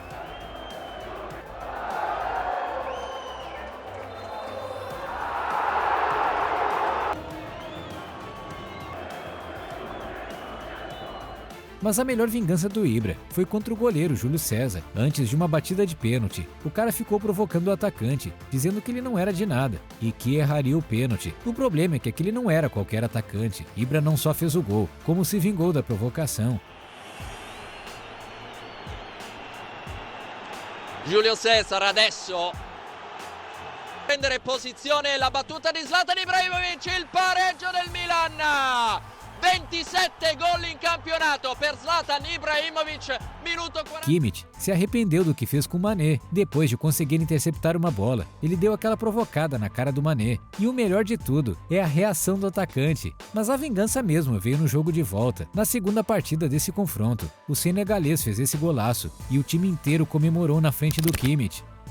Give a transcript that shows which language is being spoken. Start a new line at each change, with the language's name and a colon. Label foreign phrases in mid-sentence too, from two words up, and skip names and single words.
Portuguese: Mas a melhor vingança do Ibra foi contra o goleiro Júlio César, antes de uma batida de pênalti. O cara ficou provocando o atacante, dizendo que ele não era de nada e que erraria o pênalti. O problema é que aquele não era qualquer atacante. Ibra não só fez o gol, como se vingou da provocação.
Italian: Giulio Cesar adesso prendere posizione, la battuta di Zlatan Ibrahimovic, il pareggio del Milan. 27
Portuguese: gol em campeonato
Italian: per Zlatan Ibrahimovic, minuto 40.
Portuguese: Kimmich se arrependeu do que fez com o Mané, depois de conseguir interceptar uma bola. Ele deu aquela provocada na cara do Mané. E o melhor de tudo é a reação do atacante. Mas a vingança mesmo veio no jogo de volta, na segunda partida desse confronto. O senegalês fez esse golaço e o time inteiro comemorou na frente do Kimmich.